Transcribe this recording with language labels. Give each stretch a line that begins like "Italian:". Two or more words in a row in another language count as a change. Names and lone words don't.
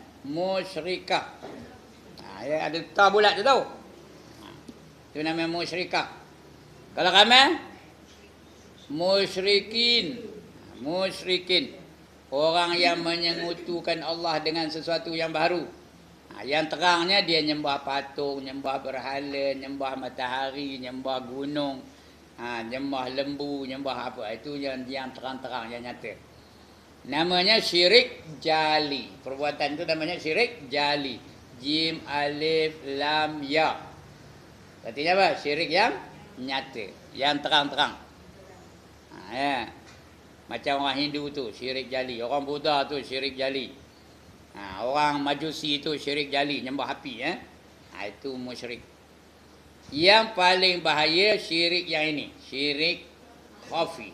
Malay: Musyrikah. Ada ta bulat tu tahu. Itu namanya musyrikah. Kalau kami musyrikin. Musyrikin. Orang yang menyengutukan Allah dengan sesuatu yang baru. Yang terangnya dia nyembah patung, nyembah berhala, nyembah matahari, nyembah gunung, nyembah lembu, nyembah apa. Itu yang terang-terang, yang nyata. Namanya syirik jali. Perbuatan itu namanya syirik jali. Jim, alif, lam, ya. Artinya apa? Syirik yang nyata, yang terang-terang. Ya. Macam orang Hindu tu syirik jali, orang Buddha tu syirik jali, orang Majusi tu syirik jali, nyembah api. Itu musyrik. Yang paling bahaya syirik yang ini, syirik khafi.